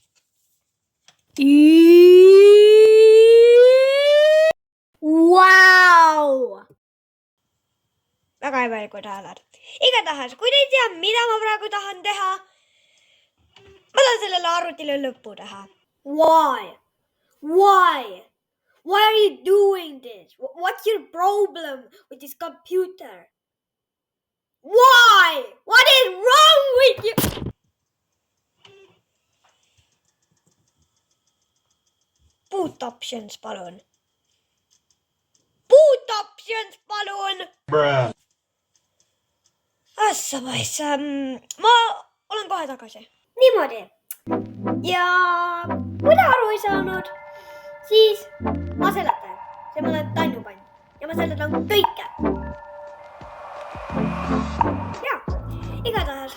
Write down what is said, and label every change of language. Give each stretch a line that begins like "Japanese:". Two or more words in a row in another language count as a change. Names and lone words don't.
Estonian: Wow! Väga imelikud hääled. Igatahes, kui te ei tea, mida ma praegu tahan teha, ma tahan sellele arvutile lõppu teha.
English: Why? Why? Why are you doing this? What's your problem with this computer? Why? What is wrong with you? Boot options, palun. Boot options,
Estonian: palun. Assapaissa. Ma olen kohe tagasi. Niimoodi. Ja kui te aru ei saanud, siis ma seletan. See ma olen tannupann. Ja ma seletan kõike. Ja, igatahes.